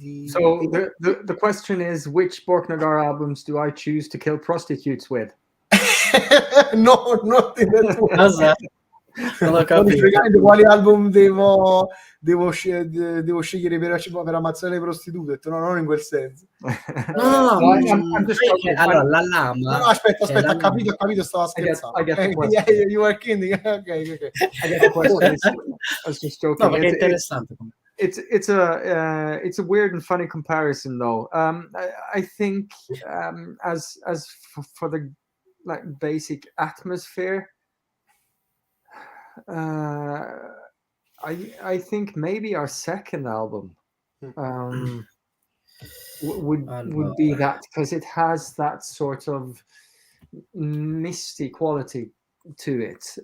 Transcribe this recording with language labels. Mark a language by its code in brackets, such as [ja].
[en] So the question is, which Borknagar albums do I choose to kill prostitutes with? No, not in that way. [it] Cosa? Non ho capito. Spiegando quali album devo scegliere per ammazzare le prostitute. Ho detto, no, non in quel senso. No, [en] I'm just joking. [it] allora la lama. No, aspetta, ho capito, stavo scherzando. [en] I get the question. Yeah, you were kidding. Okay. I get the question. I was just joking. [it] No, perché è interessante. [en] It's a weird and funny comparison, though. I think as for the like basic atmosphere, I think maybe our second album would be that, because it has that sort of misty quality to it.